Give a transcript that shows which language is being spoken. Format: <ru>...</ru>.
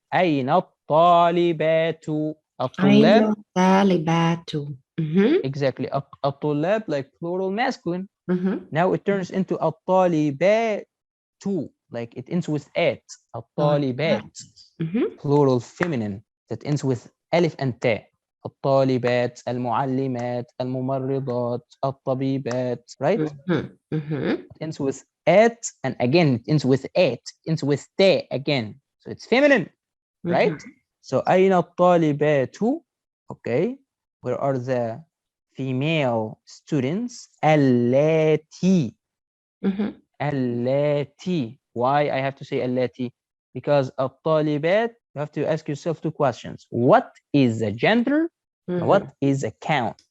<ar>أين الطالبات? الطلاب. Ainathalibatu. Mhm.</ar> <en>Exactly. الطلاب, like plural masculine. Mhm. Now it turns into الطالبات, like it ends with at.</en> <ar>الطالبات, Mhm.</ar> <en>plural feminine, that ends with ألف and تاء.</en> <ar>الطالبات, المعلمات, الممرضات, الطبيبات, right? Mhm. Mhm.</ar> <en>It ends with at, and again it ends with at, ends with te again. So it's feminine, right?</en> <ar>So أين الطالبات?</ar> <en>Okay. Where are the female students?</en> <ar>اللاتي. Mhm. اللاتي.</ar> <en>Why I have to say اللاتي? Because الطالبات, you have to ask yourself two questions. What is the gender? And what is a count?</en>